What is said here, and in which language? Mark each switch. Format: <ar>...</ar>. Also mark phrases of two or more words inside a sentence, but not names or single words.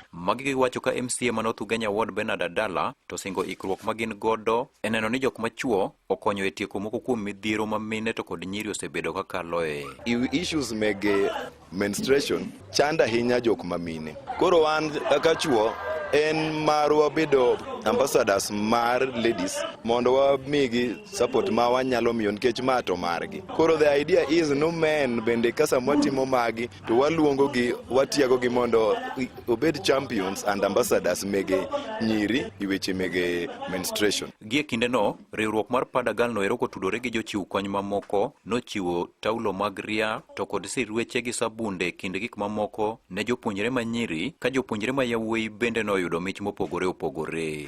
<luo>Magi giwacho ka MCA North Ugenya Ward Bernard Adala to singo ikruok magin godo eneno ni jok machuo okonyo e tieko moko kuom midhiero ma mine to kod nyiri osebedo ka kaloe. Issues meg menstruation chanda hinya jok mamine. Koro wan kaka chuo en marwa bedo ambassadors mar ladies mondo wamigi support ma wanyalo miyo nikech mato margi. Koro</luo> <en>the idea is</en> <luo>no men bende kasa mwatimo magi to waluongo gi watiago gi mondo obed</luo> <en>champions and ambassadors</en> <luo>mege nyiri i weche mege menstruation. Gie kinde no riwruok mar Padagal no eroko tudore gi jochiw kony mamoko nochiwo taulo mag ria to kod sirweche gi sabunde kinde gik mamoko ne jopuonjre manyiri ka jopuonjre ma yawuoyi bende no yudo mich mopogore opogore.</luo>